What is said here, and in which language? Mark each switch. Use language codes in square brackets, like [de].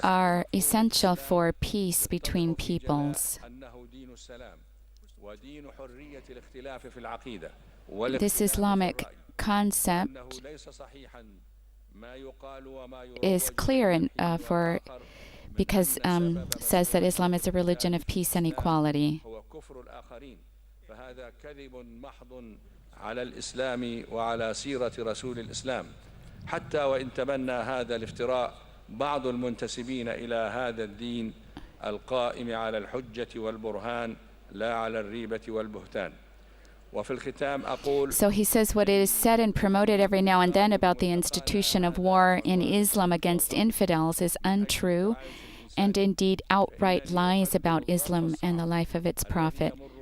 [en] are essential for peace between peoples. [ar] أنه دين السلام ودين حرية الاختلاف في العقيدة [en] This Islamic concept [ar] أنه ليس صحيحا ما يقال وما [en] is clear because says that Islam is a religion of peace and equality. [ar] هو كفر الآخرين فهذا كذب محض على الإسلام وعلى سيرة رسول الإسلام حتى وإن تبنى هذا الافتراء بعض المنتسبين إلى هذا الدين القائم على الحجة والبرهان لا على الريبة والبهتان. وفي الختام أقول [en] So he says what is said and promoted every now and then about the institution of war in Islam against infidels is untrue and indeed outright lies about Islam and the life of its prophet.